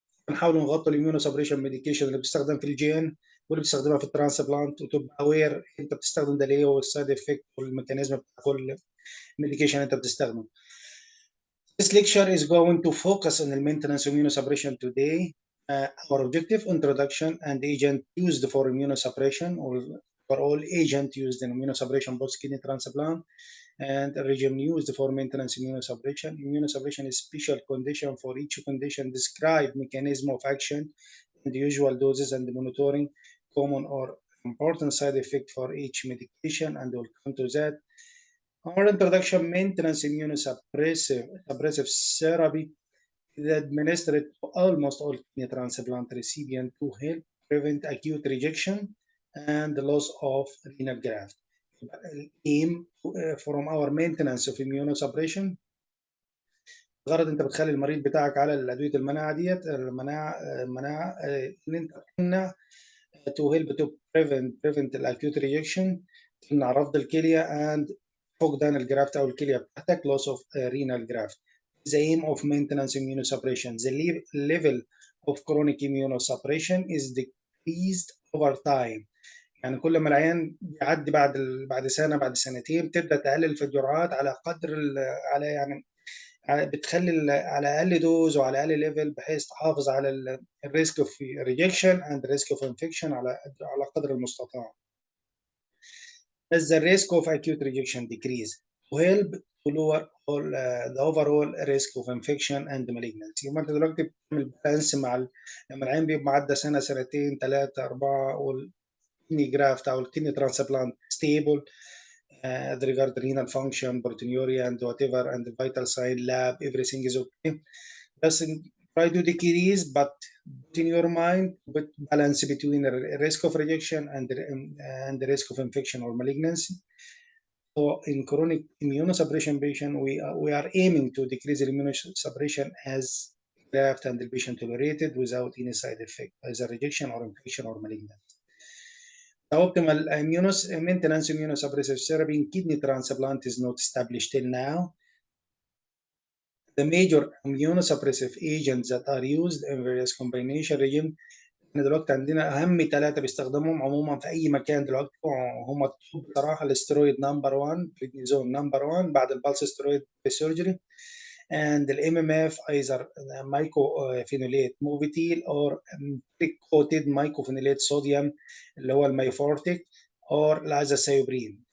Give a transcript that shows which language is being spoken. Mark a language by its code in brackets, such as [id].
[ar] نحاول نغطي الاميونوسبريشن ميديكيشن اللي بتستخدم في الجين واللي بتستخدمها في الترانسبلانت، وتبقى اوير انت بتستخدم ده ليه والسايد افكت والميكانيزم بتاع كل ميديكيشن انت بتستخدمه. [en] This lecture is going to focus on the maintenance immunosuppression today. Our objective, introduction and agent used for immunosuppression, or for all agent used in immunosuppression post kidney transplant, and a regime used for maintenance immunosuppression. Immunosuppression is special condition for each condition, describe mechanism of action and the usual doses and monitoring, common or important side effect for each medication, and we'll come to that. Our introduction, maintenance immunosuppressive therapy is administered to almost all kidney transplant recipients to help prevent acute rejection and the loss of renal graft. Aim from our maintenance of immunosuppression. [ar] غرض انت بتخلي المريض بتاعك على الادويه المناعه ديت، المناعه ان انت تمنع [en] to help to prevent [ar] الاكيوت ريجكشن، تمنع رفض الكليه and فقدان الجرافت او الكليه بتاعتك [en] loss of renal graft. The aim of maintenance immunosuppression, the level of chronic immunosuppression is decreased over time. [ar] يعني كل ما العيان بيعدي بعد سنه بعد سنتين تبدا تقلل في الجرعات على قدر على يعني بتخلي على اقل دوز وعلى اقل ليفل، بحيث تحافظ على الريسك اوف ريجكشن اند ريسك اوف انفكشن على قدر المستطاع. [en] As the risk of acute rejection decrease to help to lower all the overall risk of infection and malignancy. [ar] يبقى انت دلوقتي بتعمل بالانس مع لما العيان بيبقى عدى سنه سنتين 3 4 والكدني جرافت او الكدني ترانسبلانت ستيبل [en] as regard renal function, proteinuria, and whatever, and the vital sign lab, everything is okay. Just try to decrease, but in your mind, but balance between the risk of rejection and the risk of infection or malignancy. So in chronic immunosuppression patient, we are aiming to decrease the immunosuppression as graft and the patient tolerated without any side effect, either rejection or infection or malignancy. The optimal maintenance immunosuppressive therapy in kidney transplant is not established till now. The major immunosuppressive agents that are used in various combination regime. [ar] دلوقتي عندنا اهم 3 بيستخدموهم عموما في اي مكان دلوقتي هم الطب بصراحه. الاسترويد نمبر 1، بريدنيزون نمبر 1 بعد البلس استرويد سيرجري، [en] and the MMF either mycophenolate Movitil or coated mycophenolate sodium [ar] اللي هو الميفورتيك or الازاثيوبرين.